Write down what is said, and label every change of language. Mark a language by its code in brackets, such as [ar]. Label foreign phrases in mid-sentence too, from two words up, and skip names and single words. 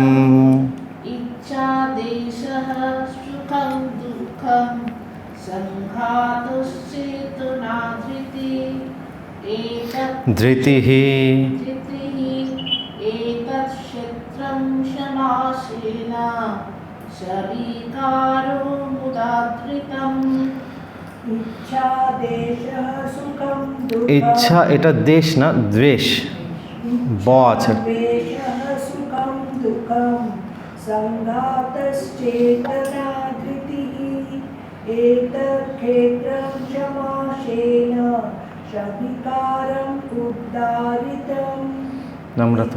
[sa] ইচ্ছা দেশः সুখং দুঃখং সংঘাতশ্চেতনা ধৃতিঃ एतत् क्षेत्रं समासेन सविकारो मुदाधृतम्। इच्छा देशः सुखं दुःखं [bn] ইচ্ছা, এটা দেশ না, দ্বেষ। ব আছে। [sa] द्वेषः सुखं दुःखं संघातश्चेतना धृतिः एतत् क्षेत्रं समासेन सविकारम् उद्दारितम्। [bn] নম্রতা।